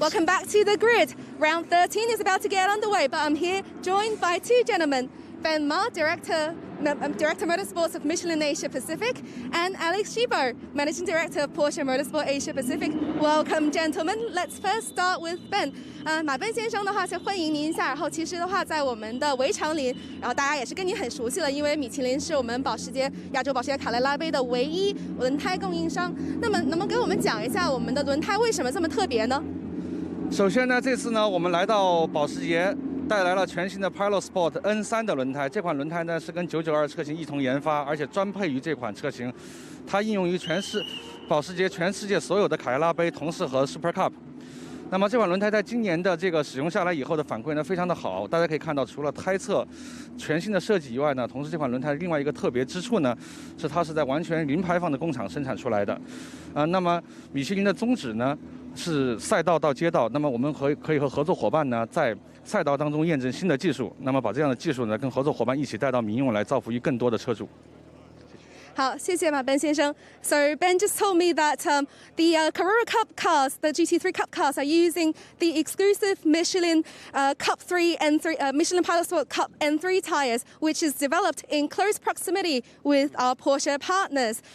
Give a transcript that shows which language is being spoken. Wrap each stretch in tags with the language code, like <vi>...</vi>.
<en>Welcome back to the grid. Round 13 is about to get underway, but I'm here joined by 2 gentlemen. Ben Ma, Director Motorsports of Michelin Asia Pacific, and Alex Shibo, Managing Director of Porsche Motorsport Asia Pacific. Welcome, gentlemen. Let's first start with Ben.</en> <zh>马奔先生的话，先欢迎您一下。然后其实的话，在我们的围场里，然后大家也是跟您很熟悉了，因为米其林是我们保时捷亚洲保时捷卡雷拉杯的唯一轮胎供应商。那么，能不能给我们讲一下我们的轮胎为什么这么特别呢？首先呢，这次呢，我们来到保时捷，带来了全新的 Pilot Sport N3 的轮胎。这款轮胎呢是跟992车型一同研发，而且专配于这款车型。它应用于保时捷全世界所有的卡雷拉杯、同事和 Super Cup。那么这款轮胎在今年的这个使用下来以后的反馈呢非常的好。大家可以看到，除了胎侧全新的设计以外呢，同时这款轮胎另外一个特别之处呢，是它是在完全零排放的工厂生产出来的。那么米其林的宗旨呢是赛道到街道，那么我们可以和合作伙伴呢在赛道当中验证新的技术，那么把这样的技术呢跟合作伙伴一起带到民用来造福于更多的车主。好，谢谢马Ben先生。</zh> <en>So Ben just told me that the Carrera Cup cars, the GT3 Cup cars, are using the exclusive Michelin Cup 3 N3 Michelin Pilot Sport Cup N3 tires, which is developed in close proximity with our Porsche partners.</en>